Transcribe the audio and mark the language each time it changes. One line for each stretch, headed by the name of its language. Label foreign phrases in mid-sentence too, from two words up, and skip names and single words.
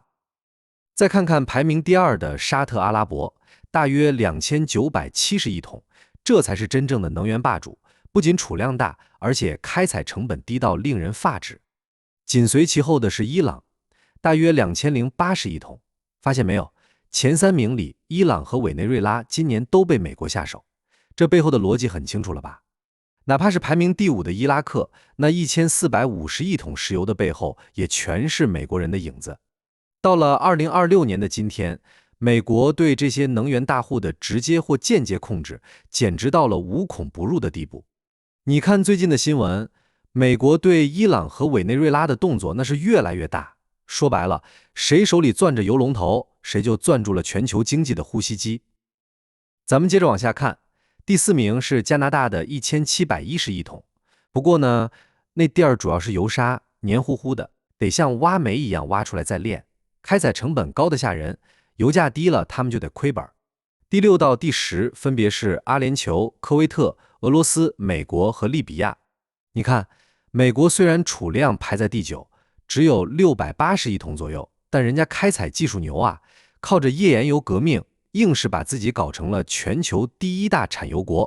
Chinese: 再看看排名第2的沙特阿拉伯，大約2970億桶，這才是真正的能源霸主，不僅儲量大，而且開採成本低到令人髮指。緊隨其後的是伊朗，大約2080億桶。發現沒有，前3名裡，伊朗和委內瑞拉今年都被美國下手。這背後的邏輯很清楚了吧？哪怕是排名第5的伊拉克，那1450億桶石油的背後，也全是美國人的影子。到了2026年的今天，美國對這些能源大戶的直接或間接控制，簡直到了無孔不入的地步。你看最近的新聞，美國對伊朗和委內瑞拉的動作那是越來越大。說白了，誰手裡攥着油龍頭，誰就攥住了全球經濟的呼吸機。咱們接着往下看，第4名是加拿大的1710億桶。不過呢，那地兒主要是油沙，黏糊糊的，得像挖煤一樣挖出來再煉，開採成本高得嚇人，油價低了他們就得虧本。第6到第10分別是阿聯酋、科威特、俄羅斯、美國和利比亞。你看，美國雖然儲量排在第9，只有680億桶左右，但人家開採技術牛啊，靠着頁岩油革命，硬是把自己搞成了全球第1大產油國。